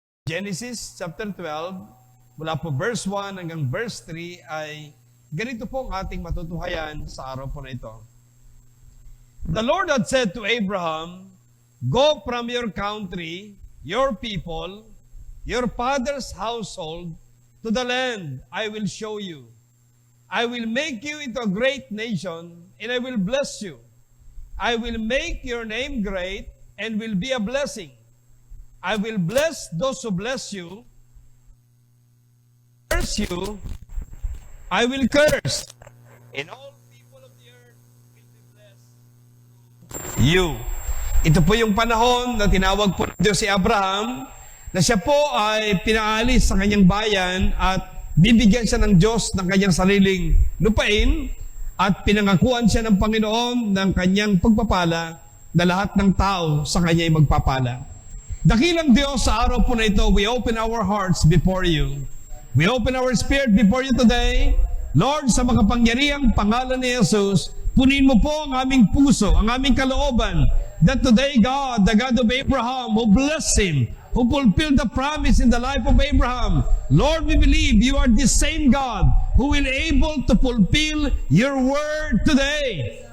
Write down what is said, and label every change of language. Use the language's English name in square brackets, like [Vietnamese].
[Filipino] Genesis chapter 12, mula po verse 1 hanggang verse 3 ay ganito po ang ating matutuhayan sa araw po na ito. [English] The Lord had said to Abraham, "Go from your country, your people, your father's household, to the land I will show you. I will make you into a great nation, and I will bless you. I will make your name great, and will be a blessing. I will bless those who bless you. Curse you, I will curse. And all people of the earth will be blessed through you." [Filipino] Ito po yung panahon na tinawag po ng Diyos si Abraham, na siya po ay pinaalis sa kanyang bayan at bibigyan siya ng Diyos ng kanyang sariling lupain at pinangakuan siya ng Panginoon ng kanyang pagpapala na lahat ng tao sa kanya ay magpapala. Dakilang Diyos, sa araw po na ito, [English] we open our hearts before you. We open our spirit before you today. Lord, [Filipino] sa makapangyarihang pangalan ni Jesus, punin mo po ang aming puso, ang aming kalooban, [English] that today, God, the God of Abraham, who blessed him, who fulfilled the promise in the life of Abraham, Lord, we believe you are the same God who will able to fulfill your word today.